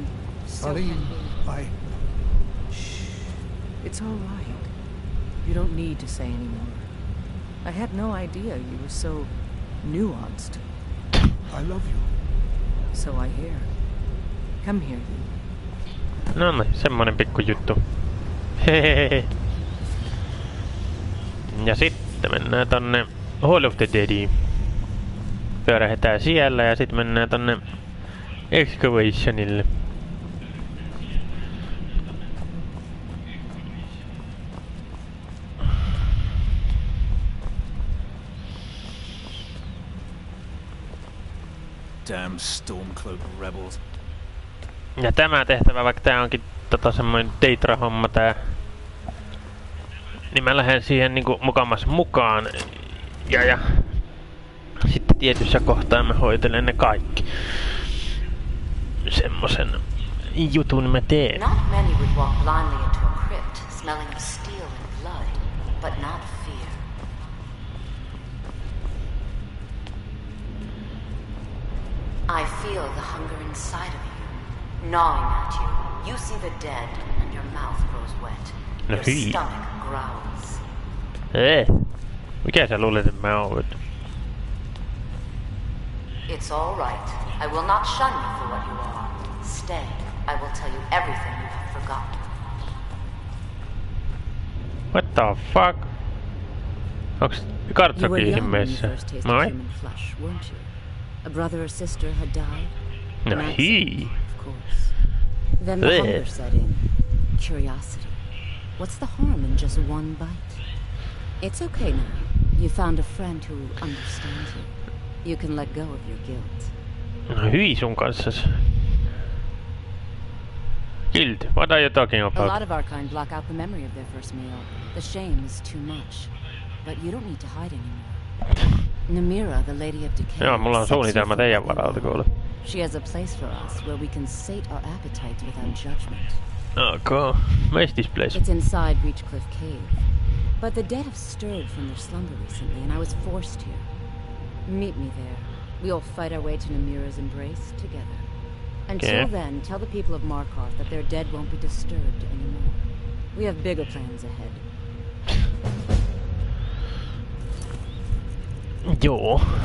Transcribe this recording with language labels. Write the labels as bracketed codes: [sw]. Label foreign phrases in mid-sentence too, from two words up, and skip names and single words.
[en] So Sorry, can we. Shh. It's all right. You don't need to say anymore. I had no idea you were so nuanced. I love you. So I hear. Come here, you. [fi] No niin, semmonen pikku juttu. Hehehe. Ja sitten mennään tonne Hall of the Deadiin. Pyörähetään siellä ja sitten mennään tonne Excavationille. [en] Damn Stormcloak rebels. [fi] Ja tämä tehtävä, vaikka tää onkin semmoinen Deidra-homma tää, niin mä lähden siihen niinku mukamas mukaan. Ja sitten tietyssä kohtaa mä hoitelen ne kaikki. Semmosen jutun mä teen. [en] Not many would walk blindly into a crypt, smelling of steel and blood, but not fear. I feel the hunger inside of you, gnawing at you. You see the dead, and your mouth grows wet. Your stomach growls. [fi] Mikä sä luulet, että mä oon? [en] It's all right. I will not shun you for what you are. Stay. I will tell you everything you have forgotten. What the fuck? [fi] Onks kartsakin ihmeessä? Moi? [en] Flesh, weren't you? A brother or sister had died? [fi] No he. [en] Of course. Then the hunger set in. Curiosity. What's the harm in just one bite? It's okay now. You found a friend who understands you. You can let go of your guilt. [fi] No hyi sun kanssas. [en] Guilt? What are you talking about? A lot of our kind block out the memory of their first meal. The shame is too much. But you don't need to hide anymore. Namira, the Lady of Decay. [fi] Joo, mulla on suunnitelma teidän varalta kuule. [en] She has a place for us where we can sate our appetites without judgment. Okay. Where's this place? It's inside Reachcliff Cave. But the dead have stirred from their slumber recently, and I was forced here. Meet me there. We'll fight our way to Namira's embrace together. Until then, tell the people of Markarth that their dead won't be disturbed anymore. We have bigger plans ahead. [fi] Joo.